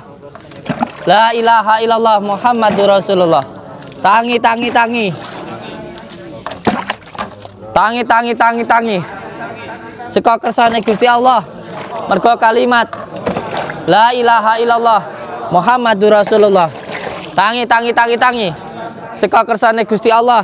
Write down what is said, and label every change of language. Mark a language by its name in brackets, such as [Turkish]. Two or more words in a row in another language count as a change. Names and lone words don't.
[Arabic] لا إله إلا الله محمد رسول الله. [Javanese] Tangi. Saka kersane Gusti Allah. Mergo kalimat [Arabic] لا إله إلا الله محمد رسول الله. [Javanese] Tangi. Saka kersane Gusti Allah.